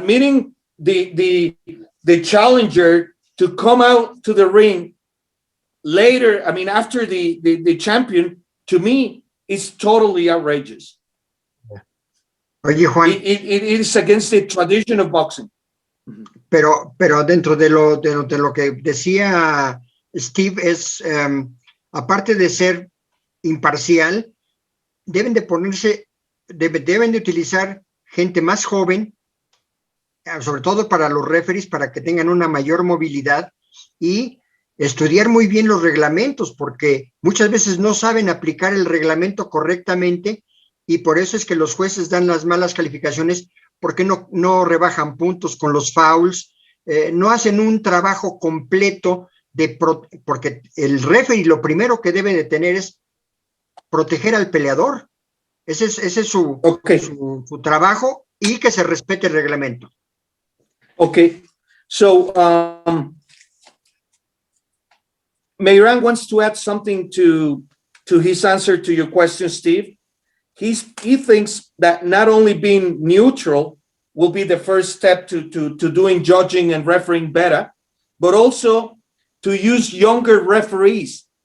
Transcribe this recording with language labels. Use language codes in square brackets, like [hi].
[en] Admitting the challenger to come out to the ring later, I mean, after the champion, to me, is totally outrageous. [es] Oye, Juan. [en] It is against the tradition of boxing. [es] Pero dentro de lo que decía Steve, es aparte de ser imparcial, deben de utilizar gente más joven, sobre todo para los referees, para que tengan una mayor movilidad, y estudiar muy bien los reglamentos, porque muchas veces no saben aplicar el reglamento correctamente, y por eso es que los jueces dan las malas calificaciones, porque no rebajan puntos con los fouls, no hacen un trabajo completo, porque el referee lo primero que debe de tener es proteger al peleador. Ese es su trabajo, y que se respete el reglamento. [en] Okay, so Meyran wants to add something to his answer to your question, Steve. He thinks that not only being neutral will be the first step to doing judging and refereeing better, but also to use younger referees.